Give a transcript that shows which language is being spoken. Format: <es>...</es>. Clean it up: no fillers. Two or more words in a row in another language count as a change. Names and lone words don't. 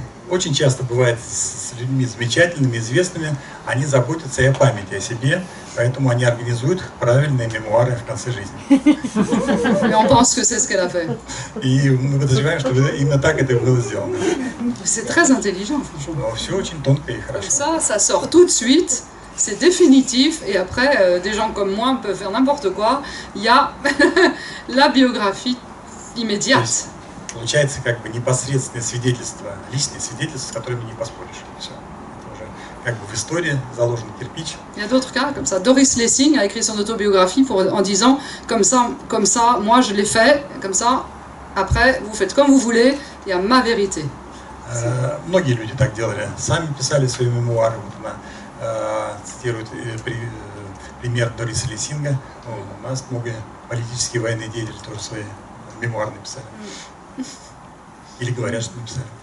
<ru>Очень часто бывает с людьми замечательными, известными, они заботятся и о памяти о себе, поэтому они организуют правильные мемуары в конце жизни.</ru> <fr>Et on pense que c'est ce qu'elle a fait.</fr> <ru>И мы подозреваем, что именно так это и было сделано.</ru> <fr>C'est très intelligent, franchement.</fr> <ru>Но все очень тонко и хорошо.</ru> <fr>Ça sort tout de suite, c'est définitif, et après, des gens comme moi peuvent faire n'importe quoi. Il y a la biographie immédiate.</fr> <ru>Получается как бы непосредственное свидетельство, личные свидетельства, с которыми не поспоришь. Все. Это уже как бы в истории заложен кирпич.</ru> <fr>Il y a d'autres cas comme ça. Doris Lessing a écrit son autobiographie en disant comme ça, moi je l'ai fait, comme ça, après vous faites comme vous voulez, il y a ma vérité.</fr> <ru>Многие люди так делали, сами писали свои мемуары. Вот она цитирует пример Дориса Лессинга. У нас много политические военные деятели тоже свои мемуары написали. Или говорят, что написали.</ru>